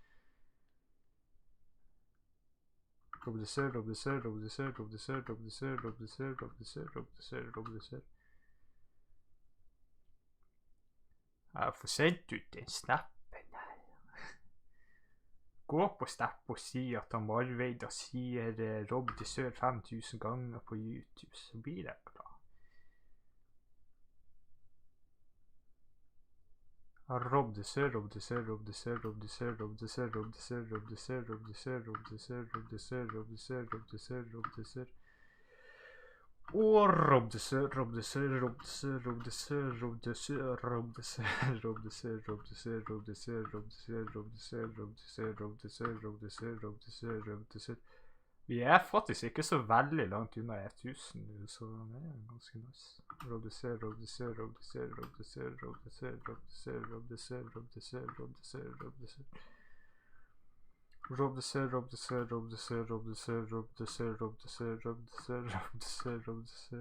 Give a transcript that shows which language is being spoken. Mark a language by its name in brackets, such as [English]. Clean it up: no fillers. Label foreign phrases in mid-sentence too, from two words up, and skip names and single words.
[Norwegian] RobTheSir, RobTheSir, RobTheSir, RobTheSir, RobTheSir, RobTheSir, RobTheSir, RobTheSir, RobTheSir. Jeg får sendt ut den snappen her. Gå på Snap og si at MarVeida sier RobTheSir 5000 ganger på YouTube, så blir jeg glad. RobTheSir, RobTheSir, RobTheSir, RobTheSir, RobTheSir, RobTheSir, RobTheSir, RobTheSir, RobTheSir, RobTheSir, RobTheSir, RobTheSir, RobTheSir. Og RobTheSir, RobTheSir, RobTheSir, RobTheSir, RobTheSir, RobTheSir, RobTheSir, RobTheSir, RobTheSir, RobTheSir, RobTheSir, RobTheSir, RobTheSir, RobTheSir, RobTheSir, RobTheSir. Vi er faktisk ikke så veldig langt unna 1000, så det er ganske nice. RobTheSir, RobTheSir, RobTheSir, RobTheSir, RobTheSir, RobTheSir, RobTheSir, RobTheSir, RobTheSir, RobTheSir. RobTheSir, RobTheSir, RobTheSir, RobTheSir, RobTheSir, RobTheSir, RobTheSir, RobTheSir, RobTheSir.